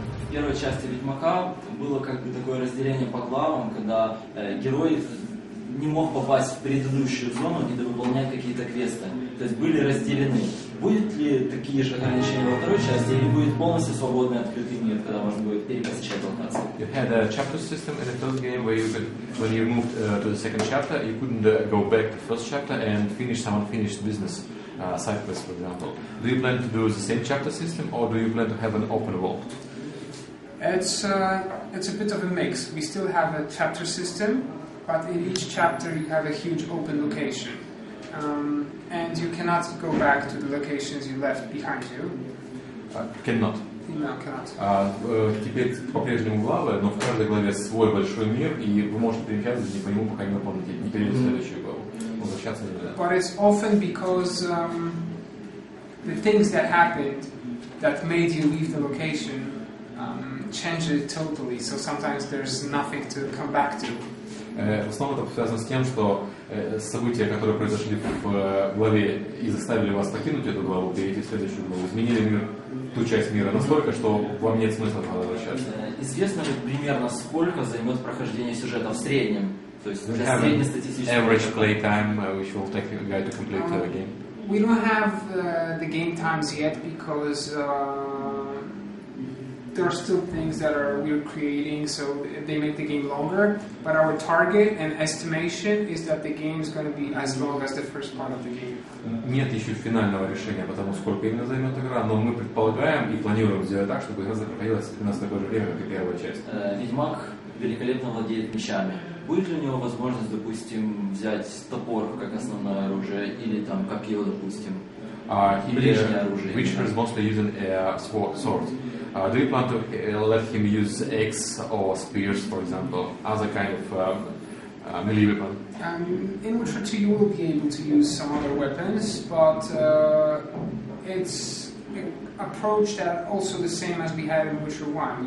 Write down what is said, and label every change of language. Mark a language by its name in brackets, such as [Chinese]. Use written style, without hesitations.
[Russian] первой части Ведьмака было как бы такое разделение по главам, когда герой не мог попасть в предыдущую зону и довыполнять какие-то квесты. То есть были разделены. Будет ли такие же ограничения во второй части, или будет полностью свободный открытый мир, когда можно будет перепосещать локации? [English] You had a chapter system in the first game where you could, when you moved to the second chapter, you couldn't go back to the first chapter and finish some unfinished business side quests, for example. Do you plan to do the same chapter system, or do you plan to have an open world? It's a bit of a mix. We still have a chapter system, but in each chapter you have a huge open location. And you cannot go back to the locations you left behind you. Cannot. No, cannot. [Russian] Теперь по-прежнему главы, но в каждой главе свой большой мир, и вы можете перемещаться по нему, пока не выполните, не перейдете в следующую главу. Возвращаться нельзя. [English] But it's often because the things that happened that made you leave the location change it totally. So sometimes there's nothing to come back to. [Russian] В основном это связано с тем, что события, которые произошли в главе и заставили вас покинуть эту главу, перейти в следующую главу, изменили мир, ту часть мира настолько, что вам нет смысла возвращаться. Известно ли примерно, сколько займет прохождение сюжета в среднем? То есть для среднестатистического... [English] Average play time, which will take a guy to complete the game. We don't have the game times yet because there are still things that we're creating, so they make the game longer. But our target and estimation is that the game is going to be as long as the first part of the game. [Russian] Нет еще финального решения по тому, сколько именно займет игра, но мы предполагаем и планируем сделать так, чтобы игра проходилась в такое же время, как и первая часть. Ведьмак великолепно владеет мечами. Будет ли у него возможность, допустим, взять топор как основное оружие или там копье, допустим? Ближнее оружие. [English] Witcher is mostly using swords. Do you plan to let him use axe or spears, for example, as a kind of melee weapon? In Witcher 2 you will be able to use some other weapons, but it's an approach that also the same as we had in Witcher 1.